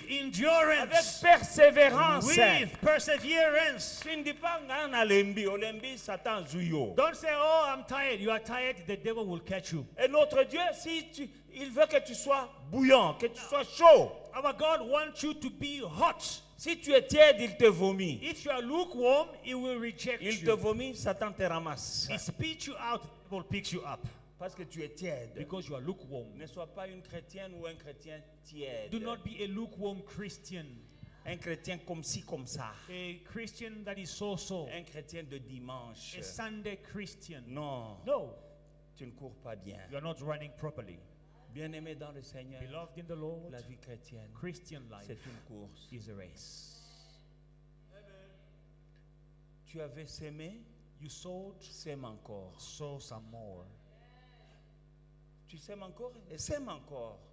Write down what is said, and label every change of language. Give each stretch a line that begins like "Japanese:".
French: avec endurance, persévérance.
English: with perseverance.
French: Tu ne dis pas
Lingala: "Nga na lembi, olembi Satan zuyo."
English: Don't say, oh, I'm tired. You are tired, the devil will catch you.
French: Et notre Dieu, il veut que tu sois bouillant, que tu sois chaud.
English: Our God wants you to be hot.
French: Si tu es tiède, il te vomit.
English: If you are lukewarm, he will reject
French: Il te
English: you.
French: vomit, Satan te ramasse.
English: He spits you out, the devil picks you up
French: Parce que tu es tiède.
English: because you are lukewarm.
French: Ne sois pas une chrétienne ou un chrétien tiède.
English: Do not be a lukewarm Christian,
French: Un chrétien comme ci, comme ça.
English: a Christian that is so-so,
French: Un chrétien de dimanche.
English: a Sunday Christian.
French: Non,
English: No,
French: tu ne cours pas bien.
English: you are not running properly.
French: Bien-aimé dans le Seigneur,
English: Beloved in the Lord,
French: la vie chrétienne,
English: Christian
French: c'est
English: life
French: une course.
English: is a race.
French: Tu avais sémé,
English: You sowed,
French: sème encore.
English: sow some more.
French: Tu sèmes encore et sème encore.